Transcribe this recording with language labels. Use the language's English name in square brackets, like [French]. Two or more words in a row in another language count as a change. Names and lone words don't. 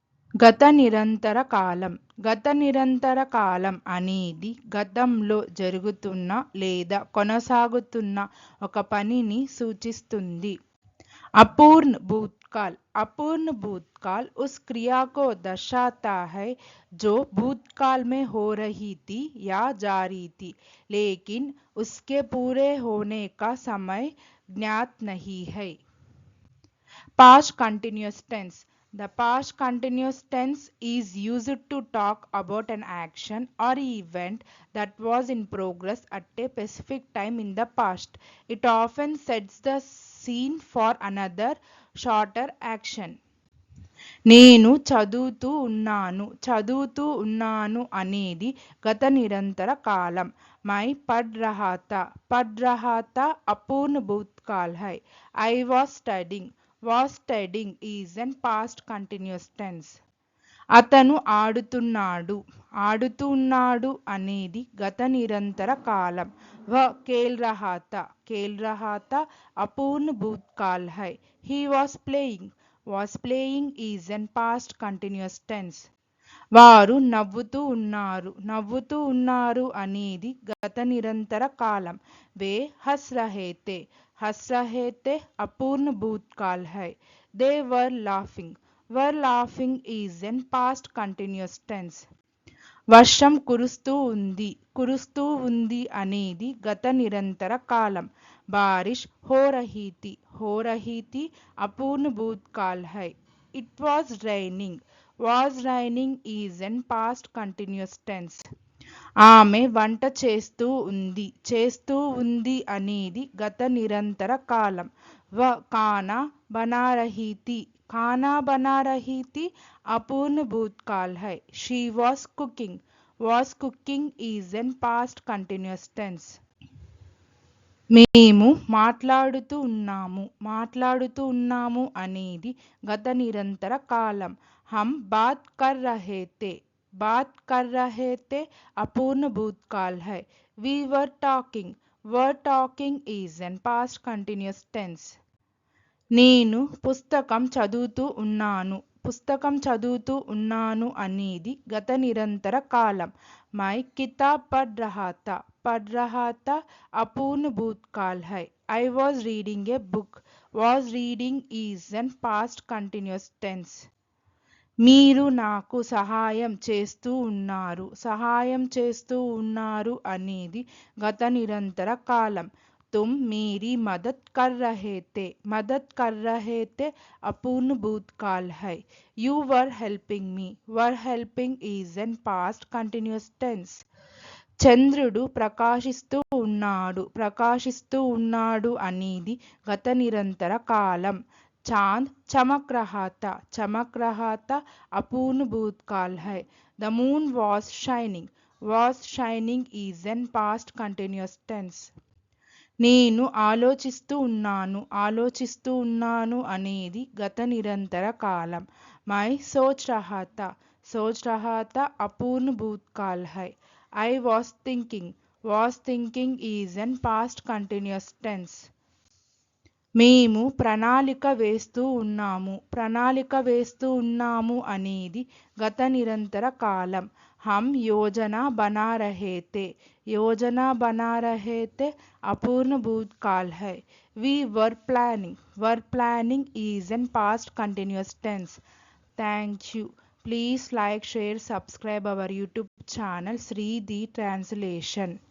[Telugu] గత నిరంతర కాలం. గత నిరంతర కాలం అనేది గతంలో జరుగుతున్న లేదా కొనసాగుతున్న ఒక పనిని సూచిస్తుంది. [Hindi] अपूर्ण भूतकाल। अपूर्ण भूतकाल उस क्रिया को दर्शाता है जो भूतकाल में हो रही थी या जारी थी, लेकिन उसके पूरे होने का समय ज्ञात नहीं है। [English] Past continuous tense. The past continuous tense is used to talk about an action or event that was in progress at a specific time in the past. It often sets the scene for another shorter action. [Telugu] నేను చదువుతూ ఉన్నాను అనేది గత నిరంతర కాలం. [Hindi] మై పढ़ रहा था अपूर्ण भूतकाल है. [English] I was studying is an past continuous tense. [Telugu] అతను ఆడుతున్నాడు అనేది గత నిరంతర కాలం. [Hindi] वह खेल रहा था अपूर्ण भूतकाल है. [English] He was playing is an past continuous tense. [Telugu] వారు నవ్వుతూ ఉన్నారు అనేది గత నిరంతర కాలం. [Hindi] वे हंस रहे थे अपूर्ण भूतकाल है. [English] They were laughing is an past continuous tense. [Telugu] వర్షం కురుస్తూ ఉంది అనేది గత నిరంతర కాలం. [Hindi] बारिश हो रही थी अपूर्ण भूतकाल है. [English] ఇట్ was raining is an past continuous tense. [Telugu] ఆమె వంట చేస్తూ ఉంది అనేది గత నిరంతర కాలం. [Hindi] खाना बना रही थी अपूर्ण भूतकाल है. [English] She was cooking is an past continuous tense. [Telugu] మేము మాట్లాడుతూ ఉన్నాము అనేది గత నిరంతర కాలం. [Hindi] हम बात कर रहे थे अपूर्ण भूतकाल है. [English] We were talking is an past continuous tense. [Telugu] నేను పుస్తకం చదువుతూ అనేది గత నిరంతర కాలం. [Hindi] मैं किताब పढ़ रहा था अपूर्ण भूतकाल है. [English] I was reading a book. Was reading is an past continuous tense. [Telugu] మీరు నాకు సహాయం చేస్తూ ఉన్నారు అనేది గత నిరంతర కాలం. [Hindi] तुम मेरी मदद कर रहे थे अपूर्ण भूतकाल है. [English] You were helping me. Were helping is an past continuous tense. [Telugu] చంద్రుడు ప్రకాశిస్తూ ఉన్నాడు అనేది గత నిరంతర కాలం. [Hindi] चांद चमक रहा था अपूर्ण भूतकाल है. [English] The moon was shining is an past continuous tense. [Telugu] నేను ఆలోచిస్తూ ఉన్నాను అనేది గత నిరంతర కాలం. [Hindi] मैं सोच रहा था अपूर्ण भूतकाल है. [English] I was thinking is an past continuous tense. [Telugu] మేము ప్రణాళిక వేస్తూ ఉన్నాము అనేది గత నిరంతర కాలం. [Hindi] हम योजना बना रहे थे अपूर्ण भूतकाल है. [English] We were planning is an past continuous tense. Thank you. Please like, share, subscribe our YouTube channel Sri the Translation.